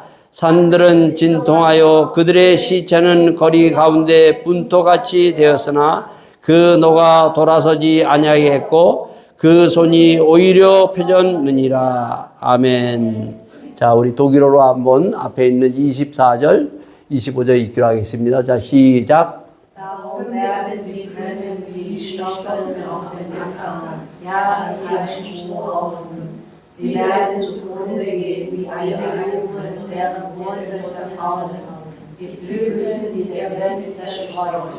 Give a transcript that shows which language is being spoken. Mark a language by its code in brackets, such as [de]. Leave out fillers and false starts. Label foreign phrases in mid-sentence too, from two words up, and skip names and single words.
[ko] 산들은 진통하여 그들의 시체는 거리 가운데 분토같이 되었으나 그 노가 돌아서지 아니하겠고 그 손이 오히려 펴졌느니라. 아멘. 자, 우리 독일어로 한번 앞에 있는 24절, 25절 읽기로 하겠습니다. 자, 시작. [de] Darum werden sie brennen wie die Stoppeln auf den Ackern, ja, wie ein Strohhaufen. Sie werden zugrunde gehen wie eine Blume, deren Wurzeln verfaulen, wie Blüten, die der Wind zerstreut.